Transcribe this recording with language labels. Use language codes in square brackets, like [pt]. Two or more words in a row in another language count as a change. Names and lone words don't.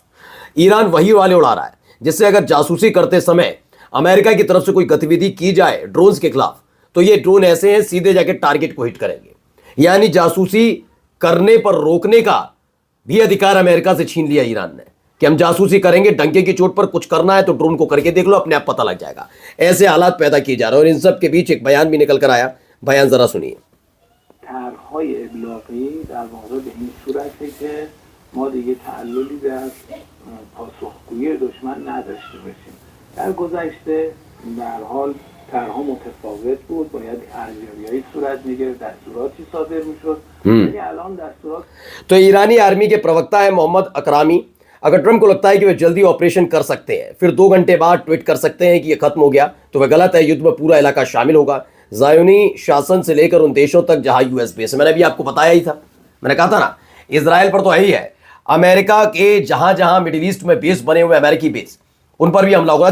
[hi] ईरान वही वाले उड़ा रहा है जिससे अगर जासूसी करते समय अमेरिका की तरफ से कोई गतिविधि की जाए ड्रोन्स के खिलाफ तो ये ड्रोन ऐसे हैं सीधे जाके टारगेट को हिट करेंगे। यानी जासूसी करने पर रोकने का भी अधिकार अमेरिका से छीन लिया ईरान ने कि हम जासूसी करेंगे, डंके की चोट पर कुछ करना है तो ड्रोन को करके देख लो, अपने आप पता लग जाएगा। ऐसे हालात पैदा किए जा रहे हैं, और इन सब के बीच एक बयान भी निकल कर आया, बयान जरा सुनिए। [fa] طرح‌های ابلاغی در واقع به این صورته که ما دیگه تعللی در پاسخگویی دشمن نداشته باشیم. در گذشته به هر حال طرح‌ها متفاوت بود، باید ارزیابی‌هایی صورت می‌گرفت، دستوراتی صادر می‌شد. ولی الان دستورات [hi] तो ईरानी आर्मी के प्रवक्ता है मोहम्मद अकरामी, अगर ट्रंप को लगता है कि वे जल्दी ऑपरेशन कर सकते हैं, फिर 2 घंटे बाद ट्वीट कर सकते हैं कि यह खत्म हो गया, तो वह गलत है। युद्ध में पूरा इलाका शामिल होगा, ज़ायोनी शासन से लेकर उन देशों तक जहां US बेस है। मैंने भी आपको बताया ही था, मैंने कहा था ना, इजराइल पर तो है ही है, अमेरिका के जहां जहां मिडिल ईस्ट में बेस बने हुए अमेरिकी बेस, उन पर भी हमला होगा।